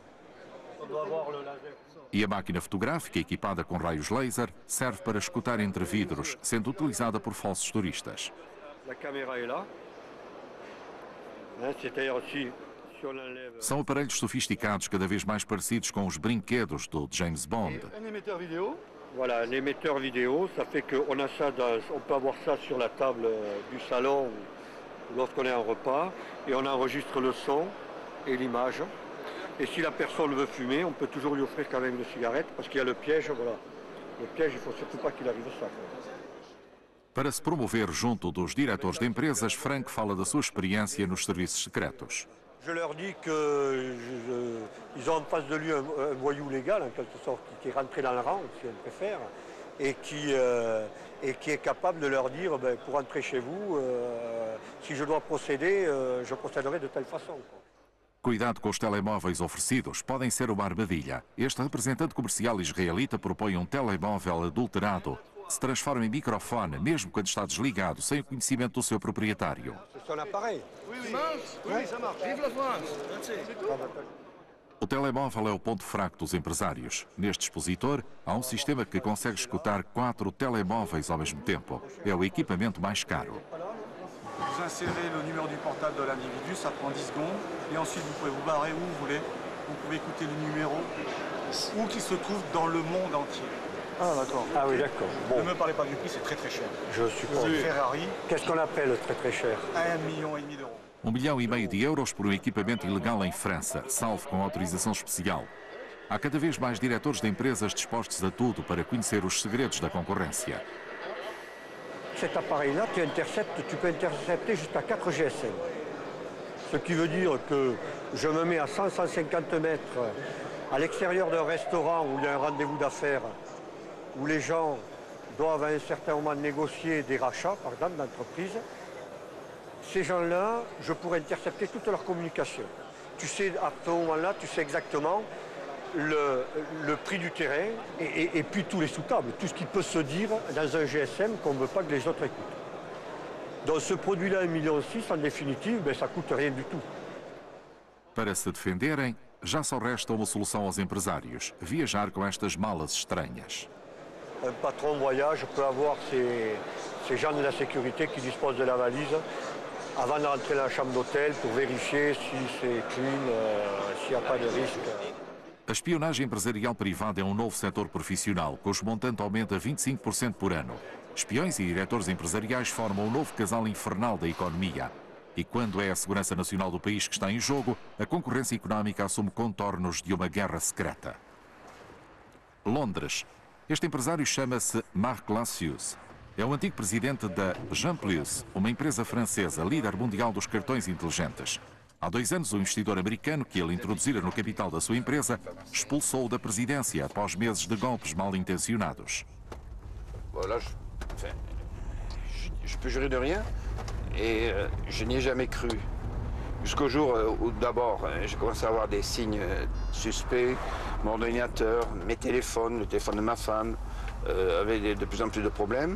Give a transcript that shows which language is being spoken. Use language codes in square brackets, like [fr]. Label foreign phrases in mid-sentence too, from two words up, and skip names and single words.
[pt] E a máquina fotográfica, equipada com raios laser, serve para escutar entre vidros, sendo utilizada por falsos turistas. São aparelhos sofisticados, cada vez mais parecidos com os brinquedos do James Bond. [fr] Voilà, un émetteur vidéo, ça fait qu'on a ça, on peut avoir ça sur la table du salon lorsqu'on est en repas, et on enregistre le son et l'image. Et si la personne veut fumer, on peut toujours lui offrir quand même une cigarette, parce qu'il y a le piège, voilà. Le piège, il ne faut surtout pas qu'il arrive ça. [pt] Para se promover junto dos diretores de empresas, Frank fala da sua experiência nos serviços secretos. [fr] Je leur dis qu'ils ont en face de lui un voyou légal, en quelque sorte, qui est rentré dans le rang, si on préfère, et qui est capable de leur dire, pour entrer chez vous, si je dois procéder, je procéderai de telle façon. [pt] Cuidado com os telemóveis oferecidos, podem ser uma armadilha. Este representante comercial israelita propõe um telemóvel adulterado. Se transforma em microfone, mesmo quando está desligado, sem o conhecimento do seu proprietário. O telemóvel é o ponto fraco dos empresários. Neste expositor, há um sistema que consegue escutar 4 telemóveis ao mesmo tempo. É o equipamento mais caro. [fr] Vous insérez le numéro du portable de l'individu, ça prend 10 secondes, et ensuite vous pouvez vous barrer où vous voulez. Vous pouvez écouter le numéro où qu'il se trouve dans le monde entier. Ah d'accord. Ah oui d'accord. Bon. Ne me parlez pas du prix, c'est très très cher. Je suppose. Ferrari. Qu'est-ce qu'on appelle très cher? 1,5 million d'euros. [pt] 1,5 milhão de euros por um equipamento ilegal em França, salvo com autorização especial. Há cada vez mais diretores de empresas dispostos a tudo para conhecer os segredos da concorrência. [fr] Cet appareil-là, tu peux intercepter jusqu'à 4 GSM. Ce qui veut dire que je me mets à 100-150 mètres à l'extérieur d'un restaurant où il y a un rendez-vous d'affaires, où les gens doivent à un certain moment négocier des rachats, par exemple, d'entreprise. Ces gens-là, je pourrais intercepter toute leur communication. Tu sais, à ce moment-là, tu sais exactement le prix du terrain et puis tous les sous-tables, tout ce qui peut se dire dans un GSM qu'on ne veut pas que les autres écoutent. Donc ce produit-là, 1,6 million, en définitive, ça ne coûte rien du tout. [pt] Para se defenderem, já só resta uma solução aos empresários: viajar com estas malas estranhas. [fr] Un patron voyage peut avoir ces gens de la sécurité qui disposent de la valise avant de rentrer dans la chambre d'hôtel pour vérifier si c'est clean, s'il n'y a pas de risque. [pt] A espionagem empresarial privada é um novo setor profissional, cujo montante aumenta 25% por ano. Espiões e diretores empresariais formam um novo casal infernal da economia. E quando é a segurança nacional do país que está em jogo, a concorrência económica assume contornos de uma guerra secreta. Londres. Este empresário chama-se Marc Lassius. É o antigo presidente da Gemplus, uma empresa francesa, líder mundial dos cartões inteligentes. Há 2 anos, o investidor americano que ele introduzira no capital da sua empresa expulsou-o da presidência após meses de golpes mal intencionados. [fr] Voilà, je peux jurer de rien et je n'y ai jamais cru. Jusqu'au jour où d'abord j'ai commencé à avoir des signes suspects, mon ordinateur, mes téléphones, le téléphone de ma femme avaient de plus en plus de problèmes.